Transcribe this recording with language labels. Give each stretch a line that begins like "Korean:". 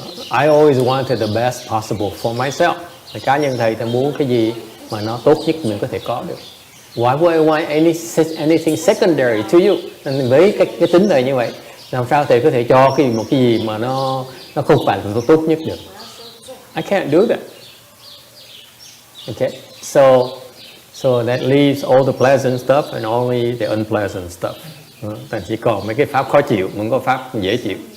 English: I always wanted the best possible for myself.
Vietnamese: Cá nhân thầy muốn cái gì mà nó tốt nhất mình có thể có được.
English: Why would I want anything secondary to you?
Vietnamese: Nên với cái tính này như vậy, làm sao thầy có thể cho một cái gì mà nó không phải là tốt nhất được?
English: I can't do that. Okay, so that leaves all the pleasant stuff and only the unpleasant stuff.
Vietnamese: Thành chỉ còn mấy cái pháp khó chịu, không có pháp dễ chịu.